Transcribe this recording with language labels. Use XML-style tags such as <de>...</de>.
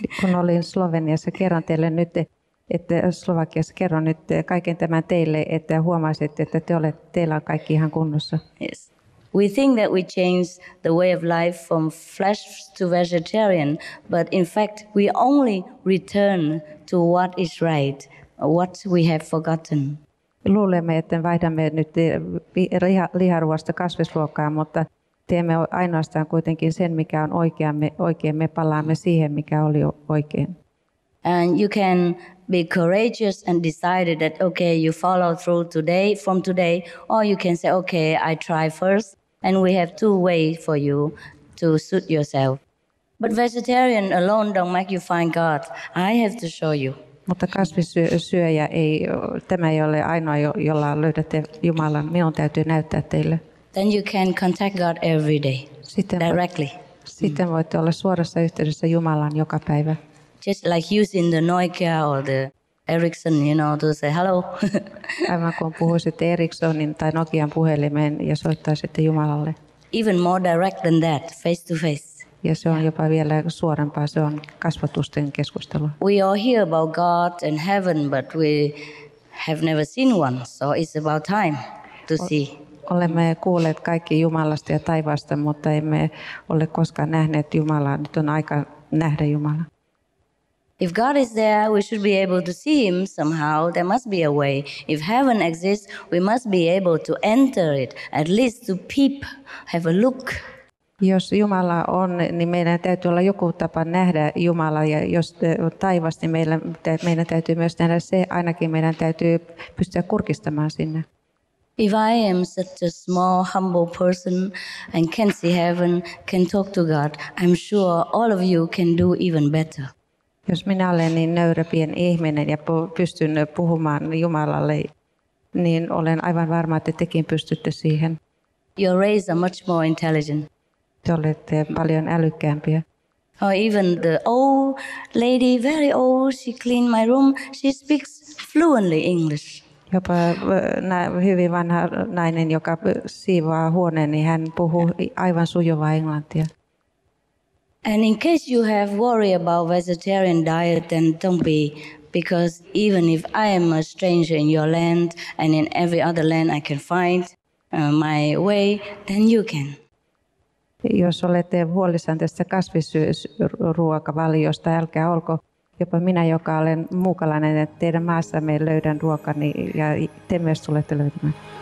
<fi>Kun olin Sloveniassa, kerron teille nyt, että Slovakiassa kerron nyt kaiken tämän teille, että huomaisitte, että teillä on kaikki ihan kunnossa.</fi> <en>Yes. We think that we change the way of life from flesh to vegetarian, but in fact we only return to what is right, what we have forgotten.</en> <fi>Luulemme, että vaihdamme nyt liharuoasta kasvisruokaa, mutta teemme ainoastaan kuitenkin sen, mikä on oikein. Me palaamme siihen, mikä oli oikein.</fi> <en>And you can be courageous and decided that, okay, you follow through from today, or you can say, okay, I try first, and we have 2 ways for you to suit yourself. But vegetarian alone don't make you find God. I have to show you.</en> <fi>Mutta kasvissyöjä tämä ei ole ainoa, jolla löydätte Jumalan. Minun täytyy näyttää teille.</fi> <en>Then you can contact God every day, directly.</en> <fi>Sitten voitte olla suorassa yhteydessä Jumalaan joka päivä.</fi> <en>Just like using the Nokia or the Ericsson, to say hello.</en> <fi>Aivan kun puhuisitte Ericssonin tai Nokian puhelimeen ja soittaisitte Jumalalle.</fi> <en>Even more direct than that, face to face.</en> <fi>Ja se on jopa vielä suorempaa, se on kasvatusten keskustelua.</fi> <en>We all hear about God and heaven, but we have never seen one, so it's about time to see.</en> <fi>Olemme kuulleet kaikki Jumalasta ja taivaasta, mutta emme ole koskaan nähneet Jumalaa. Nyt on aika nähdä Jumala.</fi> <en>If God is there, we should be able to see him somehow. There must be a way. If heaven exists, we must be able to enter it, at least to peep, have a look.</en> <fi>Jos Jumala on, niin meidän täytyy olla joku tapa nähdä Jumala, ja jos taivas, niin meidän täytyy myös nähdä se, ainakin meidän täytyy pystyä kurkistamaan sinne.</fi> <en>If I am such a small, humble person and can see heaven, can talk to God, I'm sure all of you can do even better.</en> <fi>Jos minä olen niin nöyrä pieni ihminen ja pystyn puhumaan Jumalalle, niin olen aivan varma, että tekin pystytte siihen.</fi> <en>Your rays are much more intelligent.</en> <fi>Te olette paljon älykkäämpiä.</fi> <en>Or even the old lady, very old, she cleaned my room. She speaks fluently English.</en> <fi>Jopa hyvin vanha nainen, joka siivoaa huoneen, niin hän puhuu aivan sujuvaa englantia.</fi> <en>And in case you have worry about vegetarian diet, then don't be, because even if I am a stranger in your land and in every other land I can find my way, then you can.</en> <fi>Jos olette huolissaan tästä kasvisruokavaliosta, älkää olko. Jopa minä, joka olen muukalainen, että teidän maassamme löydän ruokani ja te myös tulette löytämään.</fi>